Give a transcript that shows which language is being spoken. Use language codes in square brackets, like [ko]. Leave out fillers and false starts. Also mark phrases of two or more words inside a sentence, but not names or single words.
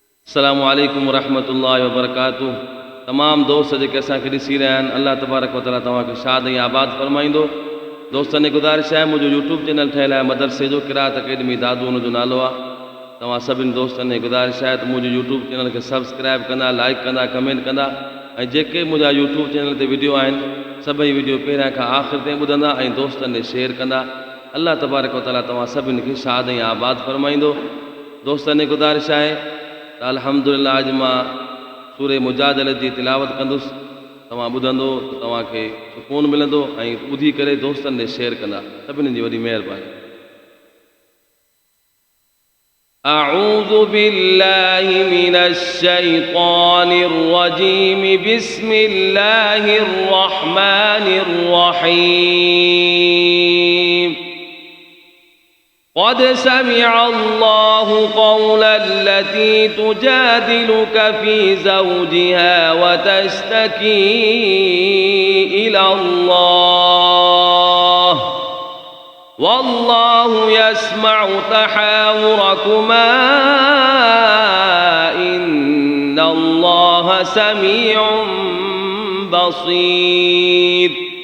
[ar] السلام عليكم ورحمة الله وبركاته. [sd] तमाम दोस्त जेके असांखे ॾिसी रहिया आहिनि, [ar] الله تبارك وتعالى [sd] तव्हांखे शाद ऐं आबाद फरमाईंदो। दोस्तनि जी गुज़ारिश आहे, मुंहिंजो [en] YouTube channel [sd] ठहियलु आहे मदरसे जो क़िराअत अकेडमी दादू, हुनजो नालो आहे। तव्हां सभिनी दोस्तनि जी गुज़ारिश आहे त मुंहिंजे [en] YouTube channel [sd] खे सब्सक्राइब कंदा, लाइक कंदा, कमेंट कंदा ऐं जेके मुंहिंजा [en] YouTube channel [sd] ते वीडियो आहिनि सभई वीडियो पहिरियां खां आख़िर ताईं ॿुधंदा ऐं दोस्तनि ॾे शेयर कंदा। [ar] الله تبارك وتعالى [sd] तव्हां सभिनी खे शाद ऐं आबाद फरमाईंदो। दोस्तनि जी गुज़ारिश आहे त अल्हम्दुलिल्लाह अॼु मां सूरे मुजादिला जी तिलावत कंदुसि। तव्हां ॿुधंदो त तव्हांखे सुकून मिलंदो ऐं ॿुधी करे दोस्तनि ॾे शेयर कंदा। सभिनी जी वॾी महिरबानी। [ar] أعوذ بالله من الشيطان الرجيم، بسم الله الرحمن الرحيم. قد سمع الله قول التي تجادلك في زوجها وتشتكي إلى الله والله يسمع تحاوركما إن الله سميع بصير.